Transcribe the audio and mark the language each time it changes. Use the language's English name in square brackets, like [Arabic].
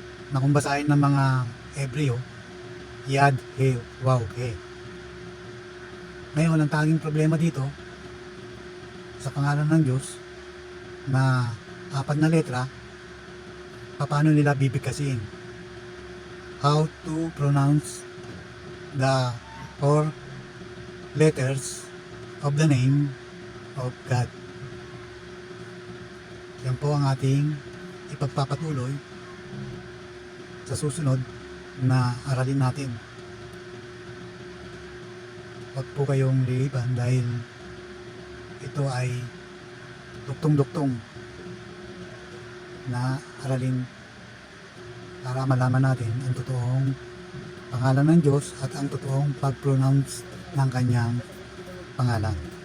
[Filipino] Na kung basahin ng mga Hebreo, Yad, He, Waw, He. Ngayon, ang tanging problema dito sa pangalan ng Diyos na 4 na letra, paano nila bibigkasin? [English] How to pronounce the 4 letters of the name of God. [Filipino] Yan po ang ating ipagpapatuloy sa susunod na aralin natin. Huwag po kayong liliban dahil ito ay duktong-duktong na aralin para malaman natin ang totoong pangalan ng Diyos at ang totoong pag-pronounce ng kanyang pangalan.